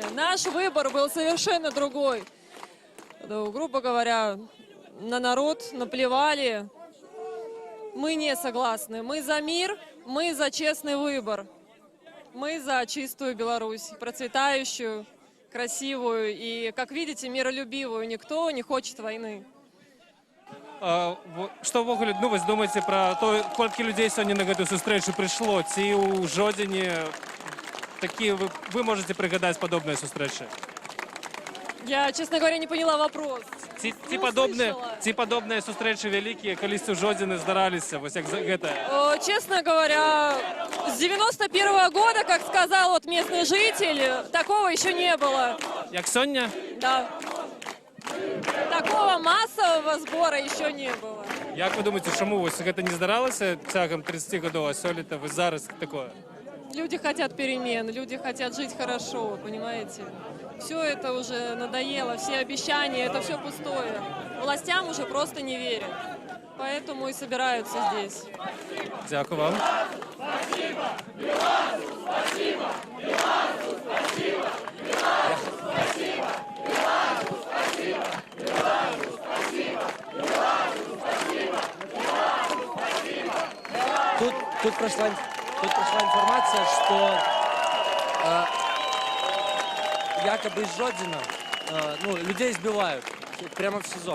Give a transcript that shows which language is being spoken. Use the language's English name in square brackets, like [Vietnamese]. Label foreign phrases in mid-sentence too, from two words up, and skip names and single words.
[Russian] Наш выбор был совершенно другой. Грубо говоря, на народ наплевали. Мы не согласны. Мы за мир, мы за честный выбор. Мы за чистую Беларусь, процветающую, красивую и, как видите, миролюбивую. Никто не хочет войны. [Belarusian] Што ўвогуле, ну, вось думаеце пра то, колькі людзей сёння на гэтую сустрэчу прыйшло? Ці ў Жодзіне такія вы можаце прыгадаць падобныя сустрэчы? [Russian] Я, честно говоря, не поняла вопрос. [Belarusian] Ці падобныя сустрэчы вялікія калісьці ў Жодзіне здараліся, вось як гэта? [Russian] Честно говоря, с 91-го года, как сказал вот местный житель, такого еще не было. [Belarusian] Як сёння? [Russian] Да. Такого массового сбора еще не было. [Belarusian] Як вы думаеце, чаму вось гэта не здаралася цягам 30 гадоў, а сёлета вось зараз такое? [Russian] Люди хотят перемен, люди хотят жить хорошо, понимаете? Все это уже надоело, все обещания, это все пустое. Властям уже просто не верят. Поэтому и собираются здесь. [Ukrainian] Дякую вам. [Russian] Тут прошла информация, что якобы из Жодина людей избивают прямо в СИЗО.